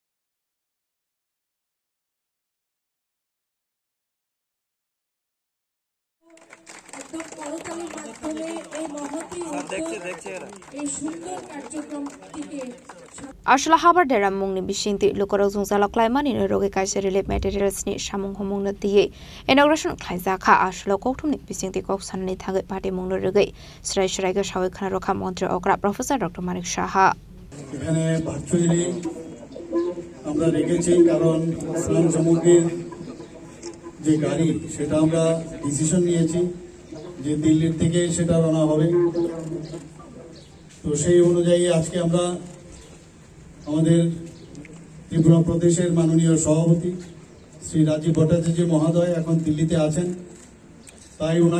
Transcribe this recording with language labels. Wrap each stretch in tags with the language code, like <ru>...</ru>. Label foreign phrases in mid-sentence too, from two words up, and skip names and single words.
<trp>Ashla habar deram mungni bisingti lukorok jungzala klaimani roge kaisa</trp> <en>relief materials</en> <trp>ni samung homung na diye inauguration khlaisa kha ashla kokthumni bisingti kok sanni thage party mungno roge srai srai ga sawi khana rokha মন্ত্রী okra professor dr manik shaha</trp> <bn>এখানে ভার্চুয়ালি আমরা রেখেছি কারণ ইসলাম সামগ্রীর যে গাড়ি সেটা আমরা ডিসিশন নিয়েছি যে দিল্লির থেকে সেটা রওনা হবে তো সেই অনুযায়ী আজকে আমরা আমাদের ত্রিপুরা প্রদেশের মাননীয় সভাপতি শ্রী রাজীব ভট্টাচার্য মহোদয় এখন দিল্লিতে আছেন তাই ওনাকে</bn>